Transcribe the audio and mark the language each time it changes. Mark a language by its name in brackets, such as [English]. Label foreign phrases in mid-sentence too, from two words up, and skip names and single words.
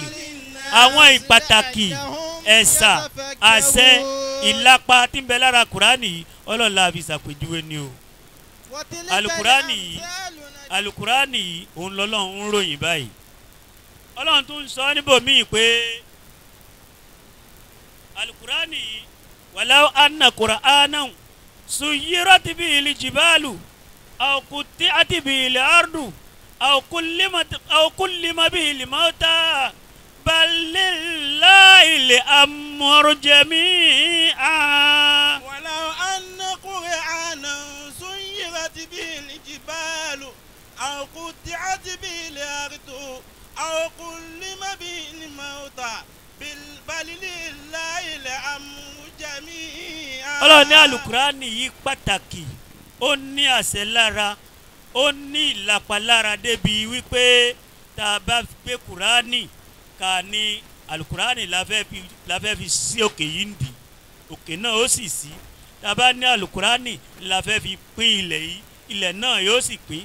[Yoruba] àwọn ìpàtàkì ẹ̀sà àṣẹ ìlápa tí ń bẹ lára kurani yìí ọlọ́run la fi ṣàpèjúwe ni o. [Arabic] وتلك [Yoruba] alukurani yìí [Arabic] الأمثال [Yoruba] alukurani yìí òun lọ́lọ́run ń ròyìn báyìí. ọlọ́run tún sọ níbòmíì pé alukurani yìí wàláwó [Arabic] أن قرآنا سيرت به الجبال أو قطعت به الأرض أو كلم به الموتى بل لله الأمر جميعا. ولو أن قرآنا سيرت به الجبال أو قطعت به الأرض أو كلم به الموتى بل لله الأمر جميعا. [Yoruba] ọlọ́run ní alukurani yìí pàtàkì ó ní àṣẹ lára ó ní ìlapa lára débi wípé tá a bá gbé kurani ká ní alukurani la fẹ́ fi sí òkè yìí ń di òkè náà ó sì sí. tá a bá ní alukurani la fẹ́ fi pín ilẹ̀ yìí ilẹ̀ náà yóò sì pín.